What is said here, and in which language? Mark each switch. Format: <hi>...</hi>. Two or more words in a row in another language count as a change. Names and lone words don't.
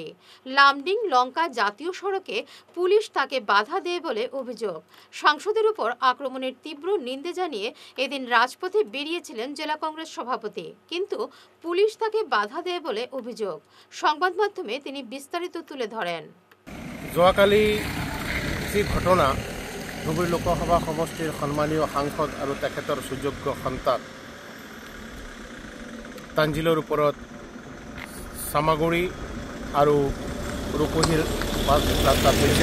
<bn>লামডিং লঙ্কা জাতীয় সড়কে পুলিশ তাকে বাধা দেয় বলে অভিযোগ। সাংসদের উপর আক্রমণের তীব্র নিন্দে জানিয়ে এদিন রাজপথে বেরিয়েছিলেন জেলা কংগ্রেস সভাপতি, কিন্তু পুলিশ তাকে বাধা দেয় বলে অভিযোগ। সংবাদ মাধ্যমে তিনি বিস্তারিত তুলে ধরেন।</bn> <as>যোৱাকালি যি ঘটনা ধুবুৰী লোকসভা সমষ্টিৰ সন্মানীয় সাংসদ আৰু তেখেতৰ সুযোগ্য সন্তান তানজিলৰ ওপৰত চামাগুৰি আৰু ৰূপহীৰ ৰাস্তাত হৈছে।</as>